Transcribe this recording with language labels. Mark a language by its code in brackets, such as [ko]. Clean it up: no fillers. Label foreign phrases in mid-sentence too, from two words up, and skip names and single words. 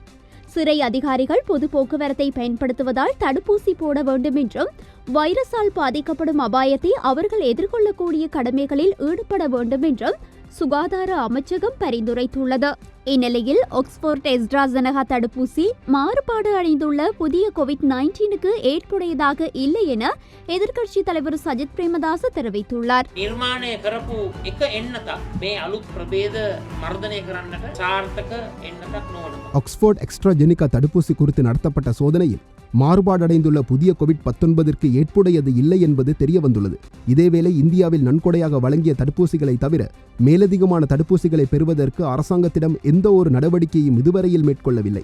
[ta] சிறை அதிகாரிகள் பொது போக்குவரத்தை பயன்படுத்துவதால் தடுப்பூசி போட வேண்டும் என்றும் வைரஸால் பாதிக்கப்படும் அபாயத்தை அவர்கள் எதிர்கொள்ளக்கூடிய கடமைகளில் ஈடுபட வேண்டும் என்றும் சுகாதார அமைச்சகம் பரிந்துரைத்துள்ளது. இந்நிலையில் ஆக்ஸ்போர்ட் எஸ்ட்ராசெனகா தடுப்பூசி மாறுபாடு அடைந்துள்ள புதிய கோவிட்-19க்கு ஏற்புடையதாக இல்லை என எதிர்க்கட்சி தலைவர் சஜித் பிரேமதாச தெரிவித்துள்ளார். [si] නිර්මාණය කරපු එක එන්නතක් මේ අලුත් ප්‍රභේද මර්ධනය කරන්නට සාර්ථක එන්නතක් නොවන. [ta] ஆக்ஸ்போர்ட் எக்ஸ்ட்ராஜெனிகா தடுப்பூசி குறித்து நடத்தப்பட்ட சோதனையில் மாறுபாடடைந்துள்ள புதிய கோவிட்-19ற்கு ஏற்புடையது இல்லை என்பது தெரியவந்துள்ளது. இதேவேளை இந்தியாவில் நன்கொடையாக வழங்கிய தடுப்பூசிகளை தவிர மேலதிகமான தடுப்பூசிகளை பெறுவதற்கு அரசாங்கத்திடம் எந்த ஒரு நடவடிக்கையும் இதுவரையில் மேற்கொள்ளவில்லை.